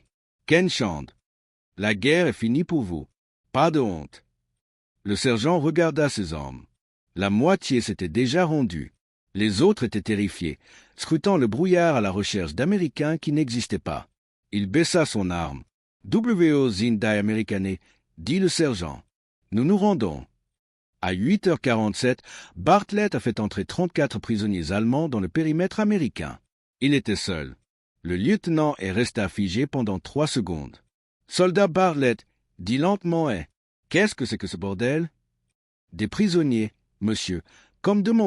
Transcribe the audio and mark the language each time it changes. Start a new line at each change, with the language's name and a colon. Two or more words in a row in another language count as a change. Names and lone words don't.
German: Kein Schande.
French: » La guerre est finie pour vous. Pas de honte. Le sergent regarda ses hommes. La moitié s'était déjà rendue. Les autres étaient terrifiés, scrutant le brouillard à la recherche d'Américains qui n'existaient pas. Il baissa son arme. «
German: Wo sind die Amerikaner
French: » dit le sergent. « Nous nous rendons. » À 8h47, Bartlett a fait entrer 34 prisonniers allemands dans le périmètre américain. Il était seul. Le lieutenant est resté figé pendant 3 secondes. « Soldat Bartlett, dit lentement « Qu'est-ce que c'est que ce bordel ?»« Des prisonniers, monsieur, comme demandé.